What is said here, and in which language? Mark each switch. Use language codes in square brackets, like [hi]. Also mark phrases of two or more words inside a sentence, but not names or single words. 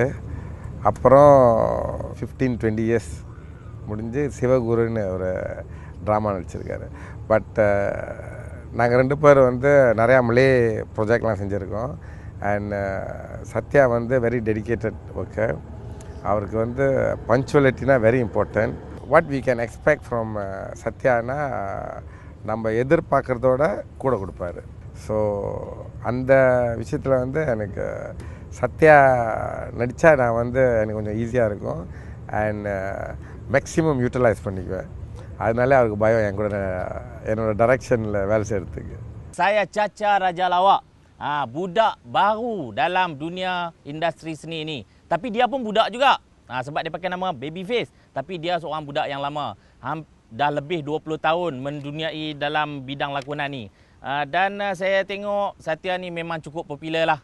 [ta] அப்புறம் 15-20 இயர்ஸ் முடிஞ்சு சிவகுருன்னு ஒரு ட்ராமா நடிச்சிருக்காரு. பட் நாங்கள் 2 பேர் வந்து நிறையா [en] Malay project [ta] செஞ்சுருக்கோம். அண்ட் சத்யா வந்து [en] very dedicated worker. [ta] அவருக்கு வந்து பங்க்சுவலிட்டினா [en] very important. what we can expect from [ta] சத்யானா நம்ம எதிர்பார்க்குறதோட கூட கொடுப்பாரு. ஸோ அந்த விஷயத்தில் வந்து எனக்கு சத்யா நடித்தா நான் வந்து எனக்கு கொஞ்சம் ஈஸியாக இருக்கும். அண்ட் [en] maximum utilize [ta] பண்ணிக்குவேன். அதனால அவருக்கு பயம் என் கூட என்னோட டைரக்ஷனில் வேலை செய்கிறதுக்கு. [ms] Saya Caca Raja Lawak. Budak baru dalam dunia industri seni ni. Tapi dia pun budak juga. Sebab dia pakai nama Babyface. Tapi dia seorang budak yang lama. Dah lebih 20 tahun menduniai dalam bidang lakonan ni. Dan saya tengok Satya ni memang cukup popular lah.